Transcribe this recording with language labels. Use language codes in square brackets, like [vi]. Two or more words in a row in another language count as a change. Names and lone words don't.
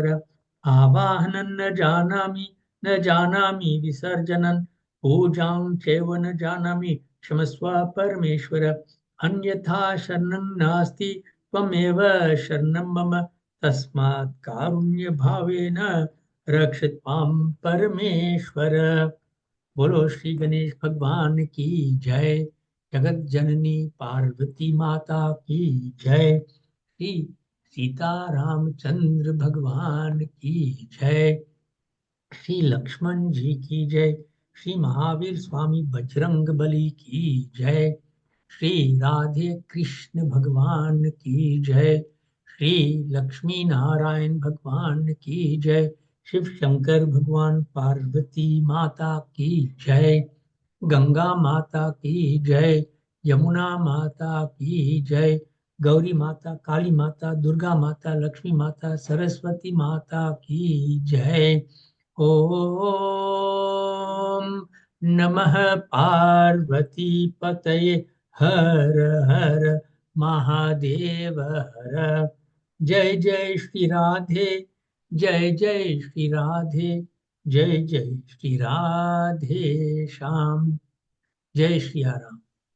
[sa] आवाहनं न जानामि विसर्जनं पूजां चैव न जानामि क्षमस्व परमेश्वर। अन्यथा शरणं नास्ति त्वमेव शरणं मम तस्मात् कारुण्यभावेन रक्ष त्वां परमेश्वर। [hi] बोलो श्री गणेश भगवान की जय। जगत जननी पार्वती माता की जय। श्री सीता रामचंद्र भगवान की जय। श्री लक्ष्मण जी की जय। श्री महावीर स्वामी बजरंग बली की जय। श्री राधे कृष्ण भगवान की जय। श्री लक्ष्मी नारायण भगवान की जय। शिव शंकर भगवान पार्वती माता की जय। गंगा माता की जय। यमुना माता की जय। गौरी माता काली माता दुर्गा माता लक्ष्मी माता सरस्वती माता की जय। [sa] ॐ नमः पार्वती पतये हर हर महादेव हर। [hi] जय जय श्री राधे जय जय श्री राधे जय जय श्री राधे श्याम। जय श्री राम।